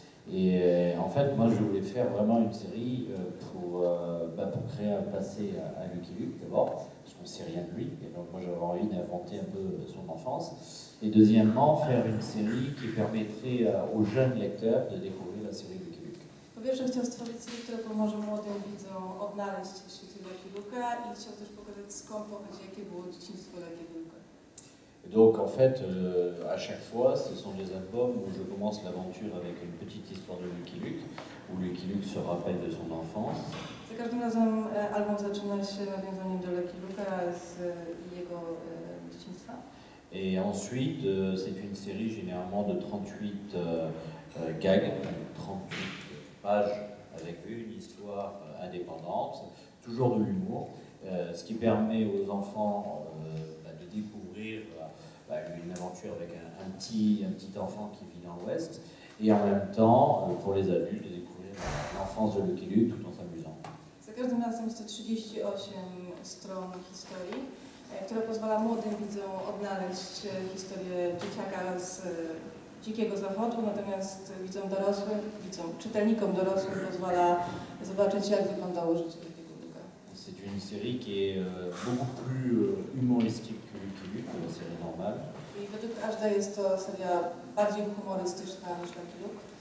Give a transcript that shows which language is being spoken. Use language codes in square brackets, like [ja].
[fr] Et en fait, moi, je voulais faire vraiment une série pour créer un passé à Lucky Luke, d'abord, parce qu'on ne sait rien de lui, et donc moi, j'avais envie d'inventer un peu son enfance. Et deuxièmement, faire une série qui permettrait aux jeunes lecteurs de découvrir la série Lucky Luke. [pl] Po pierwsze chciał stworzyć serię, która pomoże młodym widzom odnaleźć się w świecie Lucky Luke'a i chciał też pokazać, skąd pochodzi, jakie było dzieciństwo Lucky Luke'a. [fr] Donc en fait, à chaque fois, ce sont des albums où je commence l'aventure avec une petite histoire de Lucky Luke, où Lucky Luke se rappelle de son enfance. [pl] Za każdym razem album zaczyna się nawiązaniem do Lucky Luke'a z jego dzieciństwa. [fr] Et ensuite, c'est une série généralement de 38 gags, 38 pages avec une histoire indépendante, toujours de l'humour, ce qui permet aux enfants de découvrir une aventure avec un petit enfant qui vit dans l'Ouest, et en même temps, pour les adultes, de découvrir l'enfance de Lucky Luke tout en s'amusant. [pl] Za każdym razem jest to 38 stron historii, która pozwala młodym widzom odnaleźć historię dzieciaka z dzikiego zachodu, natomiast czytelnikom dorosłym pozwala zobaczyć, jak wyglądało życie Lucky'ego Luke'a. [fr] C'est une série qui est beaucoup plus humoristique que Lucky Luke, la série normale. [pl] I według każdej jest to seria bardziej humorystyczna niż Lucky Luke.